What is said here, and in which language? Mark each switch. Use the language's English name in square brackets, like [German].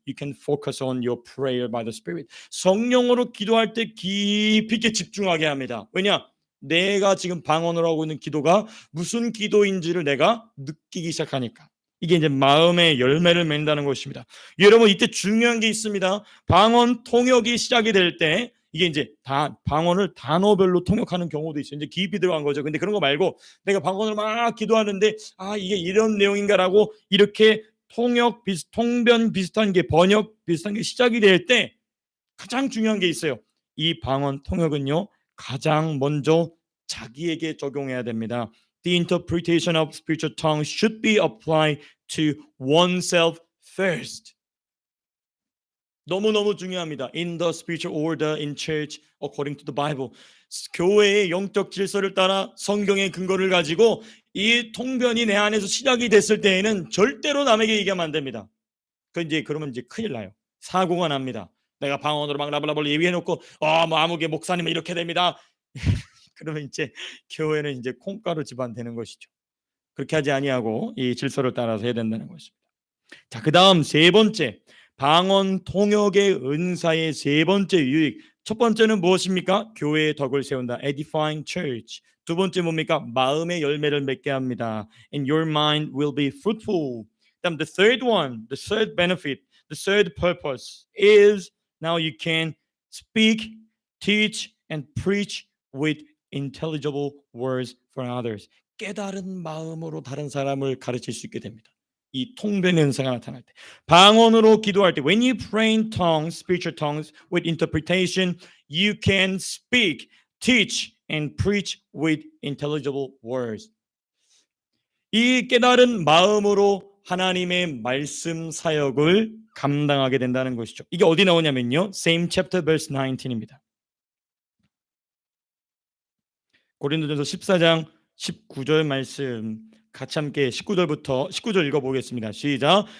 [English] You can focus on your prayer by the Spirit. [Korean] 성령으로 기도할 때 깊이 있게 집중하게 합니다. 왜냐? 내가 지금 방언으로 하고 있는 기도가 무슨 기도인지를 내가 느끼기 시작하니까. 이게 이제 마음의 열매를 맺는다는 것입니다. 여러분, 이때 중요한 게 있습니다. 방언 통역이 시작이 될 때 이게 이제 방언을 단어별로 통역하는 경우도 있어요. 이제 깊이 들어간 거죠. 근데 그런 거 말고 내가 방언을 막 기도하는데 이게 이런 내용인가라고 이렇게 통변 비슷한 게, 번역 비슷한 게 시작이 될 때 가장 중요한 게 있어요. 이 방언 통역은요, 가장 먼저 자기에게 적용해야 됩니다. [English] The interpretation of spiritual tongues should be applied to oneself first. [Korean] 너무너무 중요합니다. [English] In the spiritual order in church according to the Bible. [Korean] 교회의 영적 질서를 따라 성경의 근거를 가지고 이 통변이 내 안에서 시작이 됐을 때에는 절대로 남에게 얘기하면 안 됩니다. 그러면 이제 큰일 나요. 사고가 납니다. 내가 방언으로 막 라블라블 얘기해놓고 아무개 목사님은 이렇게 됩니다. 그러면 이제 교회는 이제 콩가루 집안 되는 것이죠. 그렇게 하지 아니하고 이 질서를 따라서 해야 된다는 것입니다. 자, 그다음 세 번째, 방언 통역의 은사의 세 번째 유익. 첫 번째는 무엇입니까? 교회의 덕을 세운다. [English] Edifying church. [Korean] 두 번째 뭡니까? 마음의 열매를 맺게 합니다. [English] And your mind will be fruitful. 그다음 the third benefit, the third purpose is now you can speak, teach, and preach with intelligible words for others. [Korean] 깨달은 마음으로 다른 사람을 가르칠 수 있게 됩니다. 이 통변의 은사가 나타날 때, 방언으로 기도할 때, [English] when you pray in tongues, spiritual tongues with interpretation, you can speak, teach, and preach with intelligible words. [Korean] 이 깨달은 마음으로 하나님의 말씀 사역을 감당하게 된다는 것이죠. 이게 어디 나오냐면요, [English] same chapter verse [Korean] 19입니다. 고린도전서 14장 19절 말씀 같이 함께 19절 읽어보겠습니다. 시작.